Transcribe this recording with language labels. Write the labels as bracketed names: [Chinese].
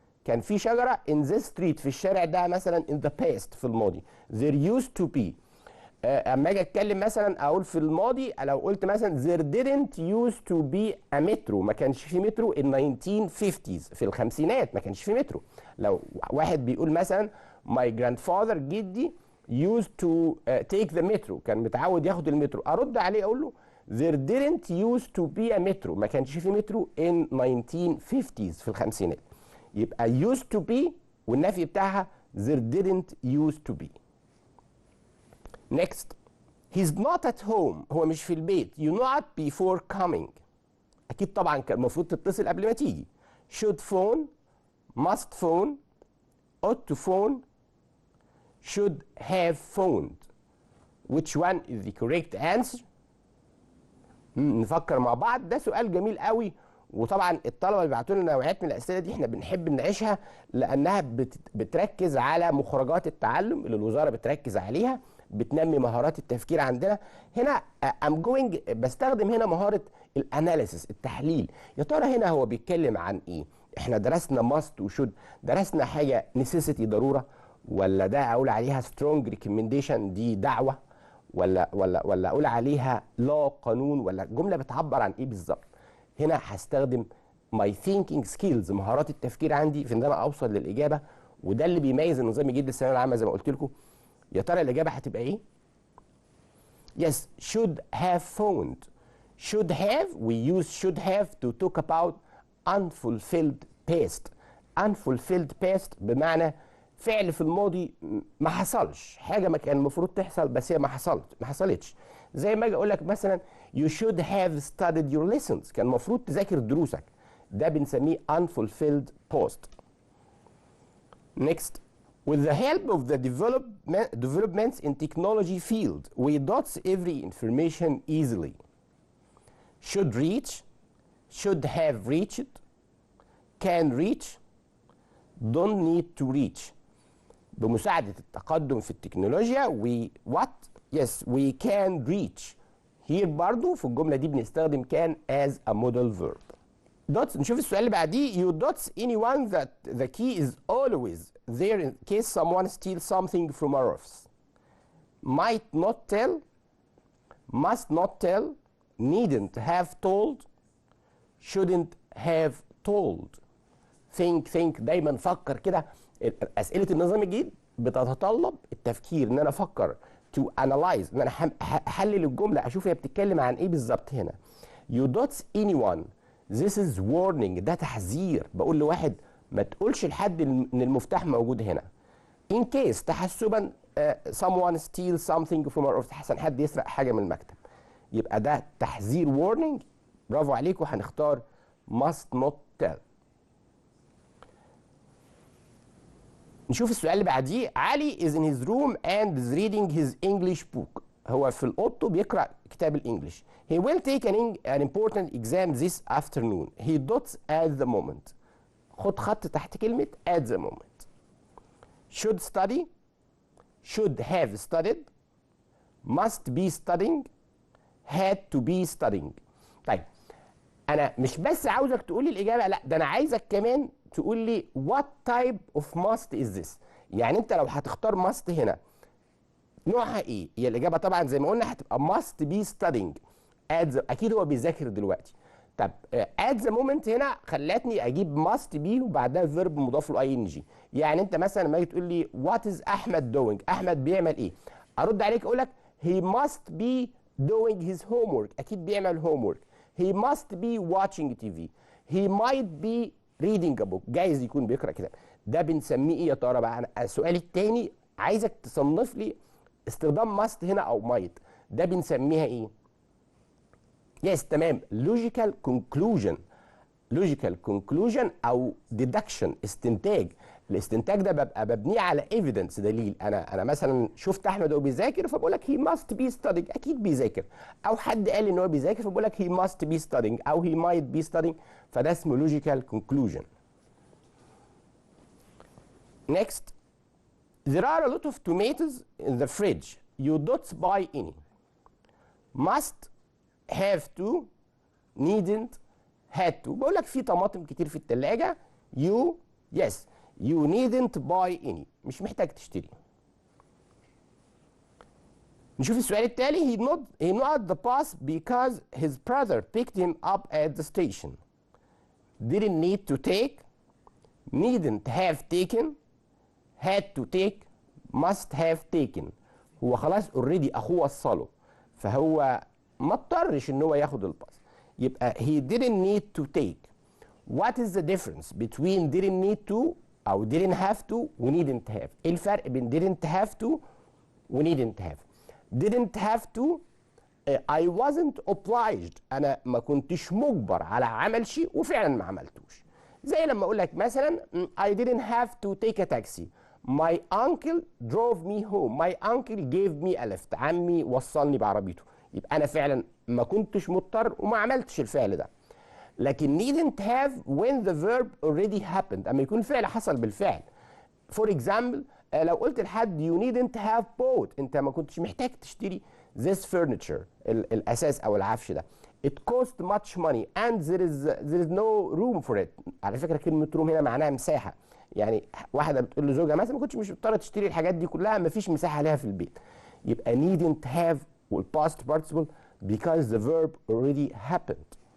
[Arabic] كان في شجره [English] in this street [Arabic] في الشارع ده مثلا [English] in the past [Arabic] في الماضي. [English] there used to be. [Arabic] اما اجي اتكلم مثلا اقول في الماضي لو قلت مثلا [English] there didn't used to be a metro. [Arabic] ما كانش في مترو [English] in 1950s [Arabic] في الخمسينات ما كانش في مترو. لو واحد بيقول مثلا [English] my grandfather [Arabic] جدي [English] used to take the metro [Arabic] كان متعود ياخد المترو، ارد عليه اقول له [English] there didn't used to be a metro. [Arabic] ما كانش في مترو [English] in 1950s [Arabic] في الخمسينات. يبقى [English] used to be [Arabic] والنفي بتاعها [English] there didn't used to be. next he's not at home. [Arabic] هو مش في البيت. [English] you not before coming. [Arabic] اكيد طبعا كان المفروض تتصل قبل ما تيجي. [English] should phone must phone ought to phone should have phoned. which one is the correct answer؟ [Arabic] نفكر مع بعض. ده سؤال جميل قوي، وطبعا الطلبه اللي بيبعتوا لنا نوعيات من الاسئله دي احنا بنحب نناقشها لانها بتركز على مخرجات التعلم اللي الوزاره بتركز عليها، بتنمي مهارات التفكير عندنا. هنا بستخدم هنا مهاره الاناليسيس التحليل. يا ترى هنا هو بيتكلم عن ايه؟ احنا درسنا ماست وشود، درسنا حاجه نيسيسيتي ضروره، ولا ده اقول عليها سترونج ريكومنديشن دي دعوه، ولا اقول عليها لا قانون، ولا الجمله بتعبر عن ايه بالظبط؟ هنا هستخدم [English] my thinking skills، [Arabic] مهارات التفكير عندي في ان انا اوصل للاجابه، وده اللي بيميز النظام الجديد للثانويه العامه زي ما قلت لكم. يا ترى الاجابه هتبقى ايه؟ [English] Yes, should have found. Should have, we use should have to talk about unfulfilled past. Unfulfilled past [Arabic] بمعنى فعل في الماضي ما حصلش، حاجه ما كان المفروض تحصل بس هي ما حصلتش. زي ما اجي اقول لك مثلا [English] you should have studied your lessons، [Arabic] كان المفروض تذاكر دروسك، ده بنسميه [English] unfulfilled past. Next, with the help of the developments in technology field, we dots every information easily. Should reach, should have reached, can reach, don't need to reach. [Arabic] بمساعدة التقدم في التكنولوجيا [English] we what? Yes, we can reach. here [Arabic] برضو في الجملة دي بنستخدم [English] can as a modal verb. [Arabic] dots، نشوف السؤال اللي بعديه. [English] You dots anyone that the key is always there in case someone steals something from our office. Might not tell, must not tell, needn't have told, shouldn't have told. [Arabic] think دايما فكر كده. اسئله النظام الجديد بتتطلب التفكير، ان انا افكر [English] to analyze، [Arabic] ان انا احلل الجمله اشوف هي بتتكلم عن ايه بالظبط. هنا [English] you dots anyone this is warning، [Arabic] ده تحذير، بقول لواحد ما تقولش لحد ان المفتاح موجود هنا. [English] in case [Arabic] تحسبا [English] someone steals something from our office، [Arabic] حسن حد يسرق حاجه من المكتب، يبقى ده تحذير warning. برافو عليكم، هنختار must not tell. نشوف السؤال اللي بعديه. [English] Ali is in his room and is reading his English book. [Arabic] هو في اوضته بيقرأ كتاب الانجليش. [English] He will take an important exam this afternoon. He dots at the moment. [Arabic] خد خط تحت كلمة [English] at the moment. Should study, should have studied, must be studying, had to be studying. [Arabic] طيب أنا مش بس عاوزك تقول لي الإجابة، لا ده أنا عايزك كمان تقول لي [English] what type of must is this. [Arabic] يعني انت لو هتختار must هنا نوعها ايه؟ هي الاجابه طبعا زي ما قلنا هتبقى [English] must be studying at the، [Arabic] اكيد هو بيذاكر دلوقتي. طب [English] at the moment [Arabic] هنا خلتني اجيب must be وبعدها verb مضاف له ing. يعني انت مثلا لما تيجي تقول لي [English] what is Ahmed doing، [Arabic] احمد بيعمل ايه؟ ارد عليك اقول لك [English] he must be doing his homework، [Arabic] اكيد بيعمل homework. [English] he must be watching TV. he might be reading a book، [Arabic] جايز يكون بيقرأ كتاب. ده بنسميه ايه يا ترى بقى؟ انا السؤال الثاني عايزك تصنف لي استخدام must هنا او might، ده بنسميها ايه؟ يس تمام، [English] logical conclusion. logical conclusion او deduction، [Arabic] استنتاج. الاستنتاج ده ببقى ببنيه على evidence، دليل. انا مثلا شفت احمد وهو بيذاكر فبقول لك [English] he must be studying، [Arabic] اكيد بيذاكر. او حد قال ان هو بيذاكر فبقول لك [English] he must be studying او he might be studying، [Arabic] فده اسمه logical conclusion. [English] next, there are a lot of tomatoes in the fridge. You don't buy any. must, have to, needn't, had to. [Arabic] بقول لك في طماطم كتير في الثلاجة. [English] you yes you needn't buy any، [Arabic] مش محتاج تشتري. نشوف السؤال التالي. [English] he not the bus because his brother picked him up at the station. didn't need to take, needn't have taken, had to take, must have taken. [Arabic] هو خلاص اوريدي اخوه وصله، فهو ما اضطرش ان هو ياخد الباص، يبقى [English] he didn't need to take. what is the difference between didn't need to او didn't have to و needn't have؟ [Arabic] ايه الفرق بين [English] didn't have to و needn't have؟ didn't have to I wasn't obliged، [Arabic] انا ما كنتش مجبر على عمل شيء وفعلا ما عملتوش. زي لما اقول لك مثلا [English] I didn't have to take a taxi. my uncle drove me home. my uncle gave me a lift. [Arabic] عمي وصلني بعربيته، يبقى انا فعلا ما كنتش مضطر وما عملتش الفعل ده. [English] لكن needn't have when the verb already happened، [Arabic] اما يكون الفعل حصل بالفعل. [English] for example [Arabic] لو قلت لحد [English] you needn't have bought، [Arabic] انت ما كنتش محتاج تشتري [English] this furniture، [Arabic] الاساس او العفش ده. [English] it cost much money and there is no room for it. [Arabic] على فكره كلمه room هنا معناها مساحه، يعني واحده بتقول لزوجها مثلا ما كنتش مش مضطره تشتري الحاجات دي كلها، ما فيش مساحه ليها في البيت. يبقى [English] needn't have والpast participle because the verb already happened.